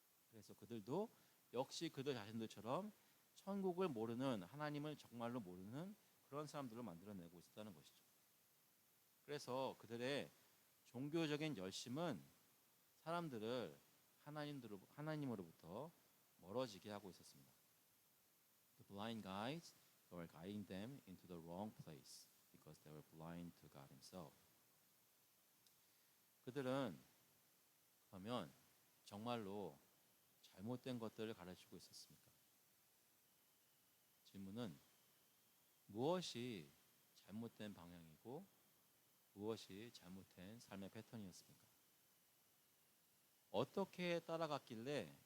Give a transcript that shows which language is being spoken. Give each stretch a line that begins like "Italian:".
Korean: 그래서 그들도 역시 그들 자신들처럼 천국을 모르는 하나님을 정말로 모르는 그런 사람들을 만들어내고 있었다는 것이죠. 그래서 그들의 종교적인 열심은 사람들을 하나님으로부터 멀어지게 하고 있었습니다.
English: The blind guides were guiding them into the wrong place because they were blind to God Himself.
Korean: 그들은 그러면 정말로 잘못된 것들을 가르치고 있었습니까? 질문은 무엇이 잘못된 방향이고 무엇이 잘못된 삶의 패턴이었습니까? 어떻게 따라갔길래